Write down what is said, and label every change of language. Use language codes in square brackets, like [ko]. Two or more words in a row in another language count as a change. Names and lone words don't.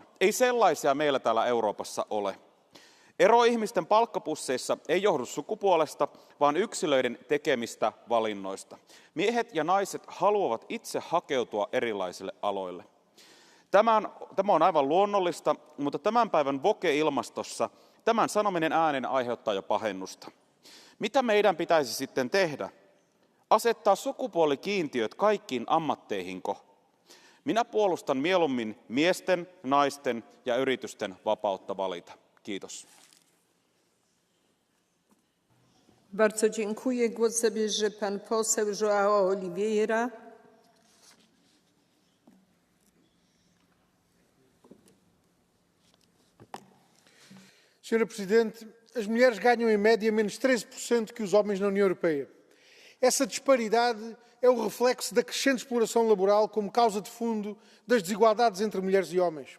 [fi] Ei sellaisia meillä täällä Euroopassa ole. Ero ihmisten palkkapusseissa ei johdu sukupuolesta, vaan yksilöiden tekemistä valinnoista. Miehet ja naiset haluavat itse hakeutua erilaisille aloille. Tämä on aivan luonnollista, mutta tämän päivän woke-ilmastossa tämän sanominen äänen aiheuttaa jo pahennusta. Mitä meidän pitäisi sitten tehdä? Asettaa sukupuolikiintiöt kaikkiin ammatteihinko? Minä puolustan mieluummin miesten, naisten ja yritysten vapautta valita. Kiitos. [pl] Bardzo dziękuję. Głos zabierze pan poseł João Oliveira. [pt] Senhora Presidente, as mulheres ganham em média menos 13% que os homens na União Europeia. Essa disparidade é o reflexo da crescente exploração laboral como causa de fundo das desigualdades entre mulheres e homens.